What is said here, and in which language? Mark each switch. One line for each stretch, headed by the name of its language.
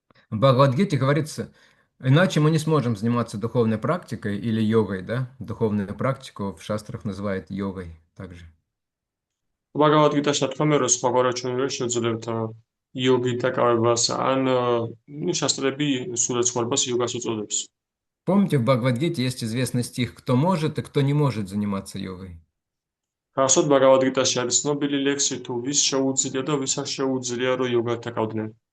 Russian: В Бхагавад-гите говорится, иначе мы не сможем заниматься духовной практикой или йогой, да? Духовную практику в шастрах называют йогой также.
Georgian: ბაგავად-გიტაში ნათქვამია, რომ სხვაგვარად ჩვენ ვერ შევძლებთ იოგით დაკავებას, ან შასტრები სულ ცხოვრებას იოგას უწოდებს.
Russian: Помните, в Бхагавад-гите есть известный стих, кто может и кто не может заниматься йогой.
Georgian: გახსოვთ ბაგავად-გიტაში არის ცნობილი ლექსი, თუ ვის შეუძლია და ვის არ შეუძლია, რომ იოგას დაკავდნენ.